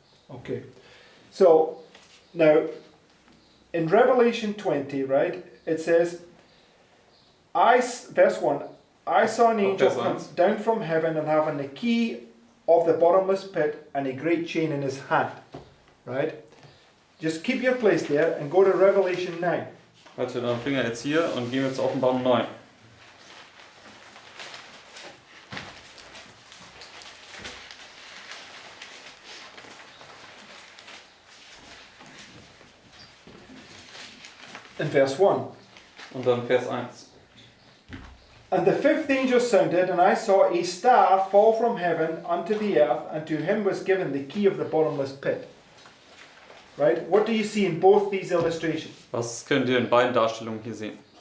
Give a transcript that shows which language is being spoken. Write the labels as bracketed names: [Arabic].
[English] Okay, so now in Revelation 20, right, it says, verse 1, I saw an angel come down from heaven and having the key of the bottomless pit and a great chain in his hand, right? Just keep your place there and go to Revelation 9. [German] Halte deinen Finger jetzt hier und gehen wir zur Offenbarung 9. [English] In verse 1. [German] Und dann Vers 1. [English] And the fifth angel sounded, and I saw a star fall from heaven unto the earth, and to him was given the key of the bottomless pit. Right? What do you see in both these illustrations? [German] Was könnt ihr in beiden Darstellungen hier sehen?